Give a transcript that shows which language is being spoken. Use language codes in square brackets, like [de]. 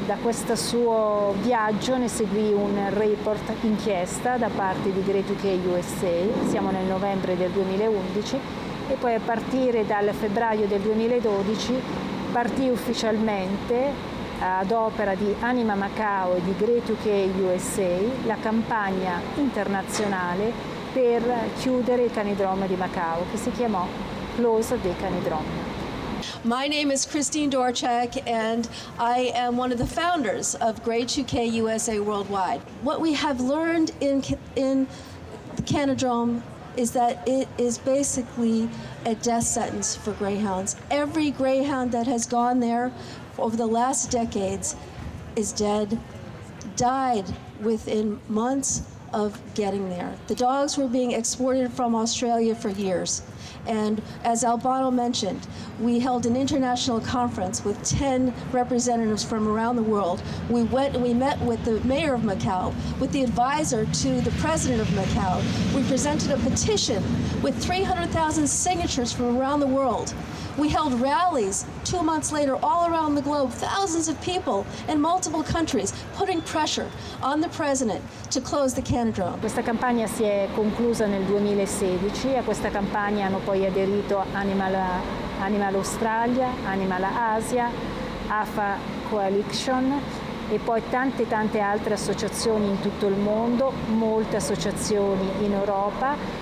[it] Da questo suo viaggio ne seguì un report inchiesta da parte di Great UK USA, siamo nel novembre del 2011, e poi a partire dal febbraio del 2012 partì ufficialmente ad opera di Anima Macao e di Great UK USA la campagna internazionale per chiudere il canidrom di Macao, che si chiamò Close the Canidrom. [en] My name is Christine Dorchak, and I am one of the founders of Great UK USA Worldwide. What we have learned in the Canidrome is that it is basically a death sentence for greyhounds. Every greyhound that has gone there over the last decades is dead, died within months of getting there. The dogs were being exported from Australia for years. And as Albano mentioned, we held an international conference with 10 representatives from around the world. We went and we met with the mayor of Macau, with the advisor to the president of Macau. We presented a petition with 300,000 signatures from around the world. We held rallies 2 months later all around the globe, thousands of people in multiple countries, putting pressure on the president to close the canidrome. [it] Questa campagna si è conclusa nel 2016, a questa campagna hanno poi aderito Animal Australia, Animal Asia, AFA Coalition e poi tante altre associazioni in tutto il mondo, molte associazioni in Europa.